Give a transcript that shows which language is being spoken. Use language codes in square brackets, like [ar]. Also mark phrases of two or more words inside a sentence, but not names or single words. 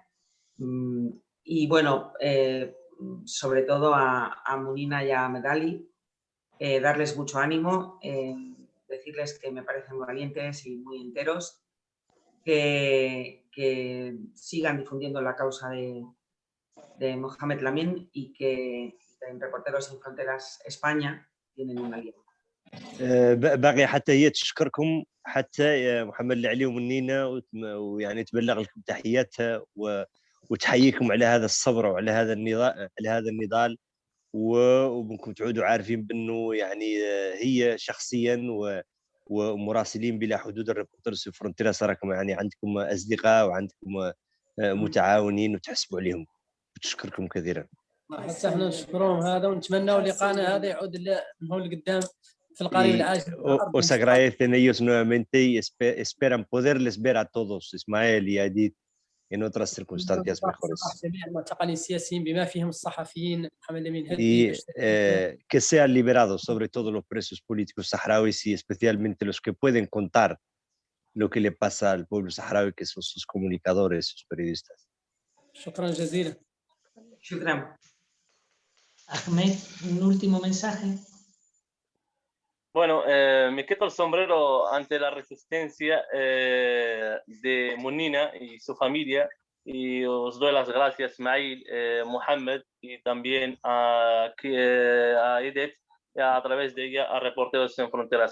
[es] Y bueno, sobre todo a Munina y a Medali, darles mucho ánimo, decirles que me parecen muy valientes y muy enteros, que sigan difundiendo la causa de Mohamed Lamin y que en Reporteros Sin Fronteras España tienen una alianza. [ar] باقي حتى هي تشكركم حتى محمد العلي ومنينا ويعني تبلغ لكم تحياتها وتحييكم على هذا الصبر وعلى هذا النضال وبنكم تعودوا عارفين بانه يعني هي شخصيا ومراسلين بلا حدود الريبورترز سان فرونتيراس راكم يعني عندكم اصدقاء وعندكم متعاونين وتحسبوا عليهم. بتشكركم كثيرا. حتى احنا نشكرهم هذا ونتمنوا لقاءنا هذا يعود لقدام في القريب العاجل. [es] Os agradecen ellos nuevamente y esperan poderles ver a todos, Ismael y Edith, en otras circunstancias mejores. Y que sean liberados, sobre todo los presos políticos saharauis y especialmente los que pueden contar lo que le pasa al pueblo saharaui, que son sus comunicadores, sus periodistas. [ar] شكرا جزيلا. Shukran. [es] Ahmed, un último mensaje. Bueno, me quito el sombrero ante la resistencia de Munina y su familia y os doy las gracias, Ismail, Mohamed y también a Edith y a través de ella a Reporteros Sin Fronteras.